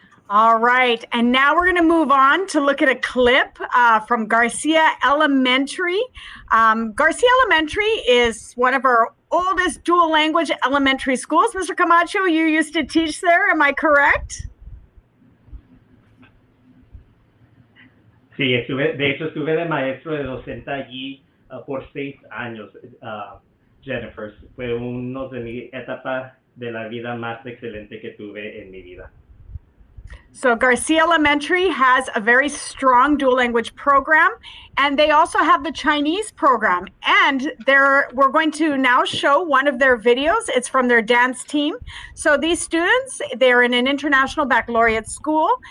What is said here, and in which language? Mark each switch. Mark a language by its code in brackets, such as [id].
[en] All right, and now we're going to move on to look at a clip from Garcia Elementary. Garcia Elementary is one of our oldest dual language elementary schools. Mr. Camacho, you used to teach there, am I correct? [es] Sí, de hecho estuve de maestro de docente allí por 6 años, Jennifer. Fue uno de mi etapa de la vida más excelente que tuve en mi vida. [en] So Garcia Elementary has a very strong dual language program, and they also have the Chinese program. And we're going to now show one of their videos. It's from their dance team. So these students, they're in an international baccalaureate school.